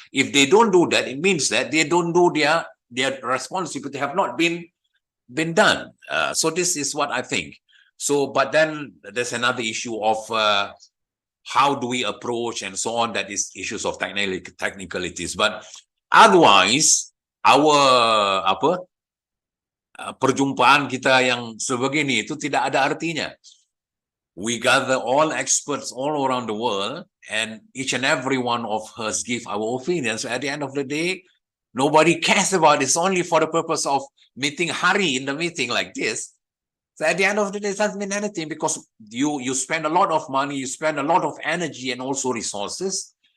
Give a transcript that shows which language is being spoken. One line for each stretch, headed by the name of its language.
English: If they don't do that, it means that they don't do their responsibility have not been done. So this is what I think. So, but then there's another issue of how do we approach and so on. That is issues of technicalities. But otherwise, our
Malay: perjumpaan kita yang sebegini itu tidak ada artinya.
English: We gather all experts all around the world, and each and every one of us give our opinions. So at the end of the day, nobody cares about it. It's only for the purpose of meeting Hari in the meeting like this. So at the end of the day, it doesn't mean anything because you spend a lot of money, you spend a lot of energy and also resources.